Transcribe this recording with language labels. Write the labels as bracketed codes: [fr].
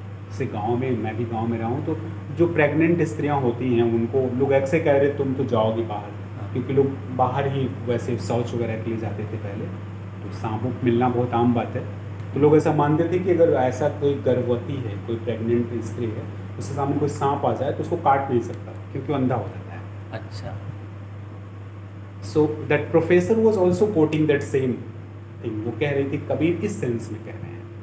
[hi] जैसे गांव में, मैं भी गांव में रहा हूँ, तो जो प्रेग्नेंट स्त्रियां होती हैं उनको लोग ऐसे कह रहे तुम तो जाओगी बाहर, क्योंकि लोग बाहर ही वैसे शौच वगैरह के लिए जाते थे पहले, तो सांपों मिलना बहुत आम बात है। तो लोग ऐसा मानते थे कि अगर ऐसा कोई गर्भवती है, कोई प्रेग्नेंट स्त्री है, उसके सामने कोई सांप आ जाए तो उसको काट नहीं सकता क्योंकि वो अंधा हो जाता है। अच्छा। [en] So that professor was also quoting that same thing. [hi] वो कह रही थी कबीर इस सेंस में कह रहे हैं।